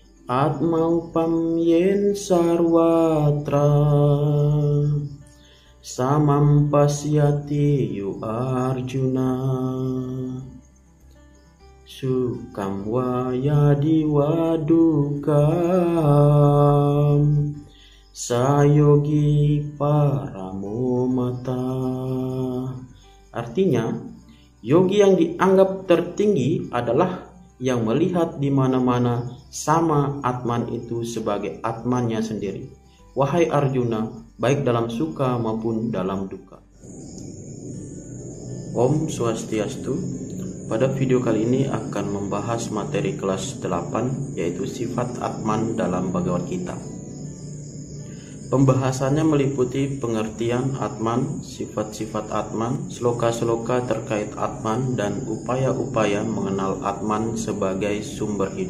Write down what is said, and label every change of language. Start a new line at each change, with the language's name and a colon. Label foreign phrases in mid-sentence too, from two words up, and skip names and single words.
Sanskrit: Atmau pam yen sarwatra samam pasyati yu Arjuna sukam wayadi wadukam sayogi paramomata.
Indonesian: Artinya, yogi yang dianggap tertinggi adalah yang melihat di mana-mana sama Atman itu sebagai Atmannya sendiri. Wahai Arjuna, baik dalam suka maupun dalam duka. Om Swastiastu. Pada video kali ini akan membahas materi kelas 8, yaitu sifat Atman dalam Bhagavad Gita. Pembahasannya meliputi pengertian Atman, sifat-sifat Atman, sloka-sloka terkait Atman, dan upaya-upaya mengenal Atman sebagai sumber hidup.